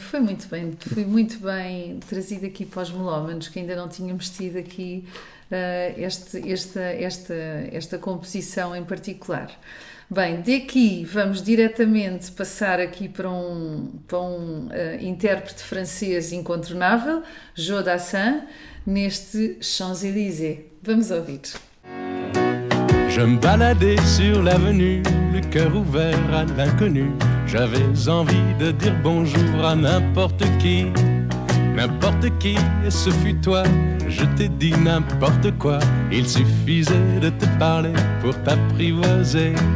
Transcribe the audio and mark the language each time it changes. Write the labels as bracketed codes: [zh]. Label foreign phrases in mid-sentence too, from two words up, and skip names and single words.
[pt] Foi muito bem trazido aqui para os melómanos, que ainda não tínhamos tido aqui esta composição em particular. Bem, daqui vamos diretamente passar aqui para um intérprete francês incontornável, Joe Dassin, neste Champs-Élysées. Vamos ouvir. [fr] Je me baladais sur l'avenue, le cœur ouvert à l'inconnu. J'avais envie de dire bonjour à n'importe qui, et ce fut toi. Je t'ai dit n'importe quoi, il suffisait de te parler pour t'apprivoiser.